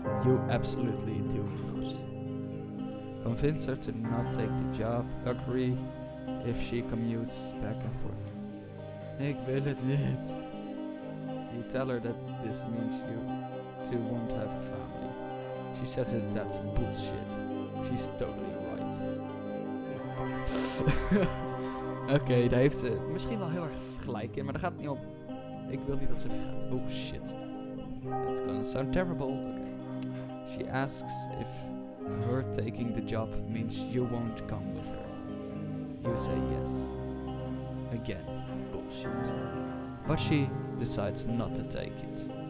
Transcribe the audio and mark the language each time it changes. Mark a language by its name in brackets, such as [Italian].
[English] You absolutely do not. Convince her to not take the job. Agree if she commutes back and forth. [Dutch] Ik wil het niet. [English] You tell her that this means you two won't have a family. She says that's bullshit. She's totally right. Fuck. [Dutch] Oké, daar heeft ze misschien wel heel erg gelijk in, maar daar gaat het niet om. Ik wil niet dat ze weggaat. [English] Oh shit. That's gonna sound terrible. Okay. She asks if her taking the job means you won't come with her. You say yes. Again, bullshit. But she decides not to take it.